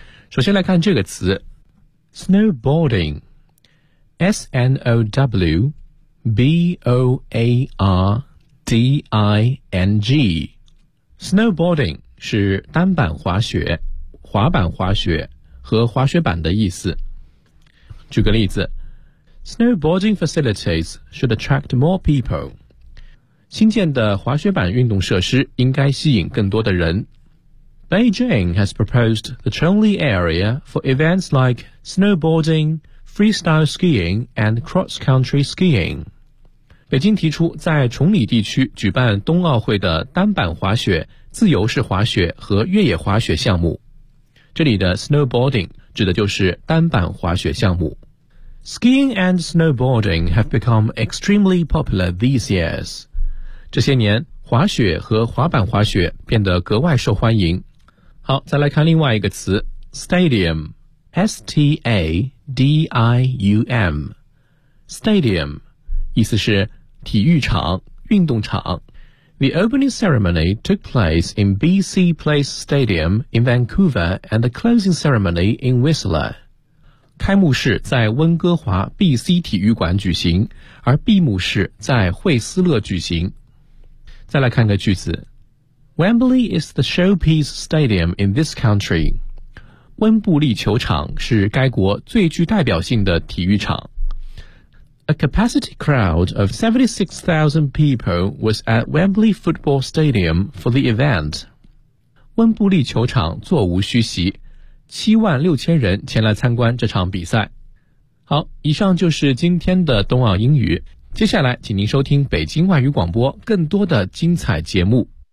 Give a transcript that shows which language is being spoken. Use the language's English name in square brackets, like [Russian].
[Chinese] 首先来看这个词 Snowboarding S-N-O-W-B-O-A-R-D-I-N-G Snowboarding 是单板滑雪、滑板滑雪和滑雪板的意思。 [English] 举个例子， Snowboarding facilities should attract more people. [Chinese] 新建的滑雪板运动设施应该吸引更多的人。 [English] Beijing has proposed the Chongli area for events like snowboarding, freestyle skiing, and cross-country skiing. [Chinese] 北京提出在崇礼地区举办冬奥会的单板滑雪、自由式滑雪和越野滑雪项目。这里的 snowboarding 指的就是单板滑雪项目。 [English] Skiing and snowboarding have become extremely popular these years. [Chinese] 这些年，滑雪和滑板滑雪变得格外受欢迎。好，再来看另外一个词 Stadium S-T-A-D-I-U-M Stadium 意思是体育场、运动场 [English] The opening ceremony took place in BC Place Stadium in Vancouver and the closing ceremony in Whistler [Chinese] 开幕式在温哥华 BC 体育馆举行，而闭幕式在惠斯勒举行。再来看个句子， [English] Wembley is the showpiece stadium in this country. [Chinese] 温布利球场是该国最具代表性的体育场。 [English] A capacity crowd of 76,000 people was at Wembley Football Stadium for the event. [Chinese] 温布利球场座无虚席，76,000人前来参观这场比赛。好，以上就是今天的冬奥英语。接下来，请您收听北京外语广播更多的精彩节目。